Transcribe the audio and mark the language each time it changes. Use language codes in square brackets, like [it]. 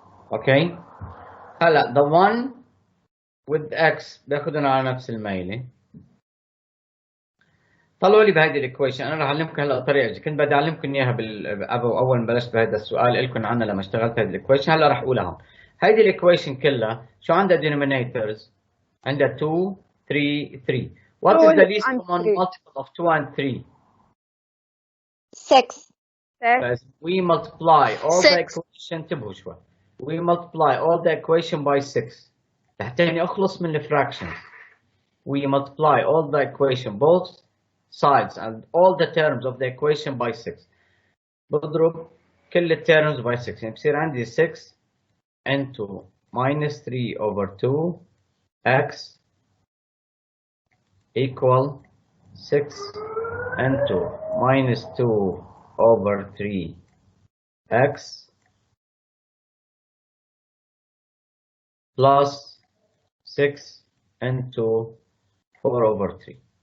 [ar] Okay, هلا [en] the one with x [ar] باخذهم على نفس الميله. طلعوا لي بهيدي الايكويشن. انا رح اعلمكم هلا طريقه كنت بدي اعلمكم اياها اول ما بلشت بهذا السؤال لكم عنها لما اشتغلت هذه الايكويشن. هلا رح اقولها هون. هيدي الايكويشن كلها شو عندها denominators؟ عندها 2 3 3. [en] What is the least common multiple of 2 and 3؟ 6. We multiply all the 6. [ar] equation. انتبهوا شوي. [en] We multiply all the equation by 6. [ar] تحتاني أخلص من الفراكشنز. [en] We multiply all the equation, both sides and all the terms of the equation by 6. [ar] بضرب كل التيرمز by 6. يعني بصير عندي [en] 6 into minus 3 over 2 x equal 6 into minus 2 over 3 x plus 6 into 4 over 3.